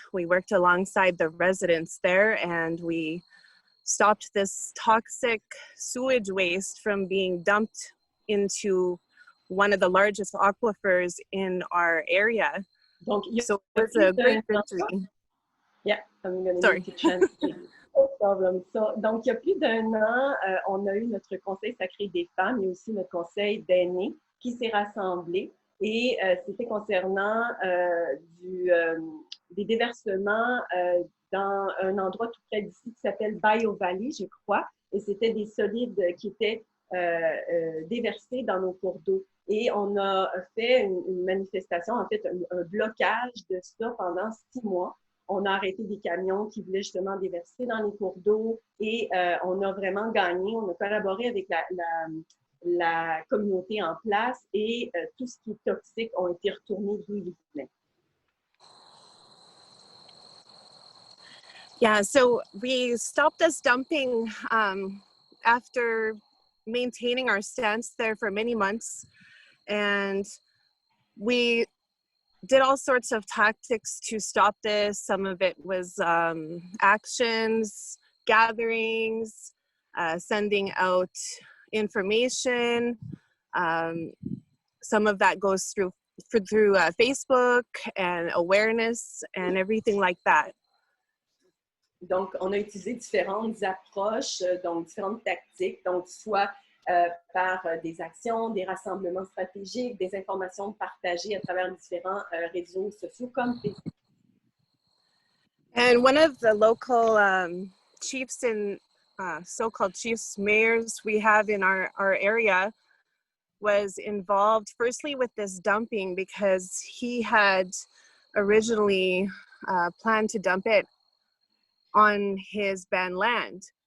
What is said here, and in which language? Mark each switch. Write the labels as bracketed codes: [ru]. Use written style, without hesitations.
[en] We worked alongside the residents there and we stopped this toxic sewage waste from being dumped into one of the largest aquifers in our area. [fr] Donc, [en] so it was a great victory. Yeah, I'm going to Sorry. need to translate. No problem. [fr] So, donc, il y a plus d'1 an, on a eu notre conseil sacré des femmes et aussi notre conseil d'aînés qui s'est rassemblé. Et c'était concernant des déversements dans un endroit tout près d'ici qui s'appelle Bio Valley, je crois. Et c'était des solides qui étaient déversés dans nos cours d'eau. Et on a fait une manifestation, en fait, un blocage de ça pendant 6 mois. On a arrêté des camions qui voulaient justement déverser dans les cours d'eau et on a vraiment gagné. On a collaboré avec la communauté en place et tout ce qui est toxique ont été retournés d'où ils venaient. [en] Yeah, so we stopped this dumping after maintaining our stance there for many months. And we did all sorts of tactics to stop this. Some of it was actions, gatherings, sending out information. Some of that goes through Facebook and awareness and everything like that. [fr] Donc, on a utilisé différentes approches, donc différentes tactiques, donc soit par des actions, des rassemblements stratégiques, des informations partagées à travers différents réseaux sociaux comme Facebook. [en] And one of the local chiefs and so-called chiefs, mayors we have in our area was involved firstly with this dumping because he had originally planned to dump it on his band land.